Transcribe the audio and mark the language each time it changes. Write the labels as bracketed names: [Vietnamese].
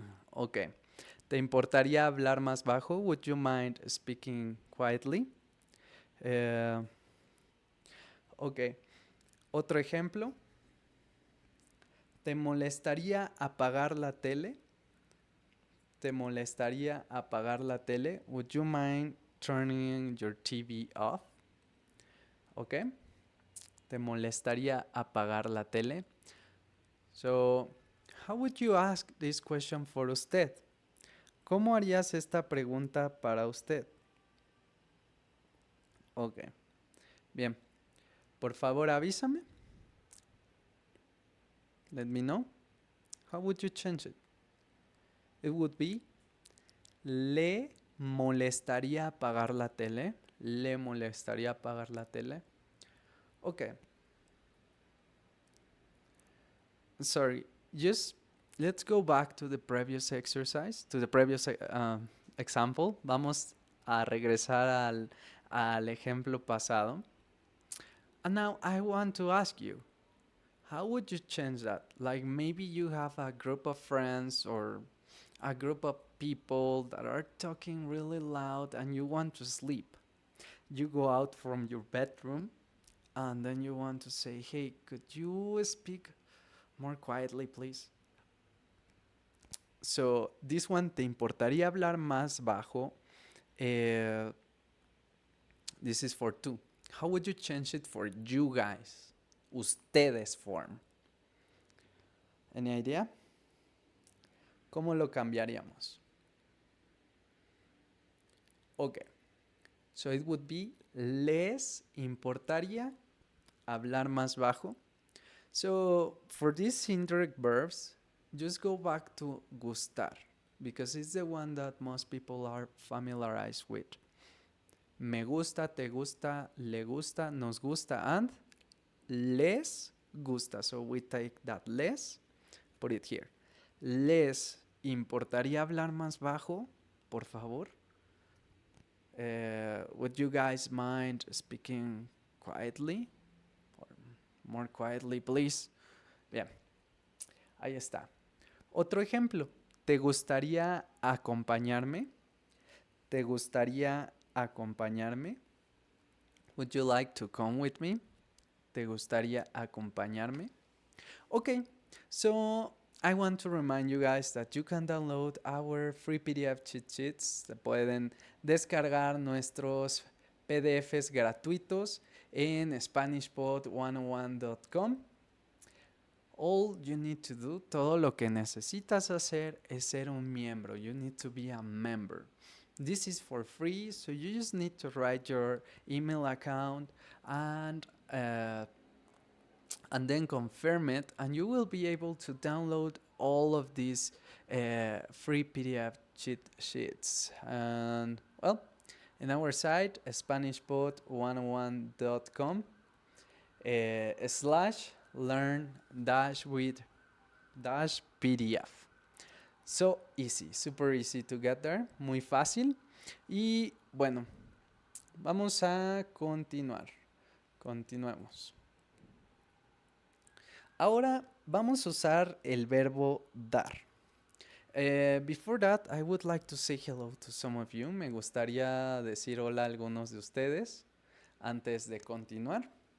[Spanish] Ok. ¿Te importaría hablar más bajo? [English] Would you mind speaking quietly? [Spanish] Ok. Otro ejemplo. ¿Te molestaría apagar la tele? ¿Te molestaría apagar la tele? [English] Would you mind turning your TV off? ¿Ok? [Spanish] ¿Te molestaría apagar la tele? [English] So, how would you ask this question for usted? [Spanish] ¿Cómo harías esta pregunta para usted? Ok. Bien. Por favor, avísame. [English] Let me know. How would you change it? It would be, [Spanish] ¿le molestaría apagar la tele? ¿Le molestaría apagar la tele? [English] Okay. Sorry, just let's go back to the previous exercise, to the previous example. [Spanish] Vamos a regresar al ejemplo pasado. [English] And now I want to ask you, how would you change that? Like maybe you have a group of friends or a group of people that are talking really loud and you want to sleep. You go out from your bedroom and then you want to say, hey, could you speak more quietly, please? So this one, [Spanish] ¿te importaría hablar más bajo? [English] This is for two. How would you change it for you guys? Ustedes form. Any idea? [Spanish] ¿Cómo lo cambiaríamos? [English] Okay. So it would be, [Spanish] ¿les importaría hablar más bajo? [English] So for these indirect verbs, just go back to gustar, because it's the one that most people are familiarized with. [Spanish] Me gusta, te gusta, le gusta, nos gusta, [English] and [Spanish] les gusta. [English] So we take that les, put it here. [Spanish] ¿Les importaría hablar más bajo, por favor? [English] Would you guys mind speaking quietly? Or More quietly, please. [Spanish] Bien, ahí está. Otro ejemplo. ¿Te gustaría acompañarme? ¿Te gustaría acompañarme? [English] Would you like to come with me? [Spanish] ¿Te gustaría acompañarme? [English] Okay, so I want to remind you guys that you can download our free PDF cheat sheets. [Spanish] Se pueden descargar nuestros PDFs gratuitos en SpanishPod101.com. [English] All you need to do, [Spanish] todo lo que necesitas hacer es ser un miembro. [English] You need to be a member. This is for free, so you just need to write your email account and then confirm it, and you will be able to download all of these free PDF cheat sheets. And well, in our site, SpanishPod101.com /learn-with-PDF. So easy, super easy to get there, [Spanish] muy fácil. Y bueno, vamos a continuar. Continuemos. Ahora vamos a usar el verbo dar. [English] Before that, I would like to say hello to some of you. [Spanish] Me gustaría decir hola a algunos de ustedes antes de continuar.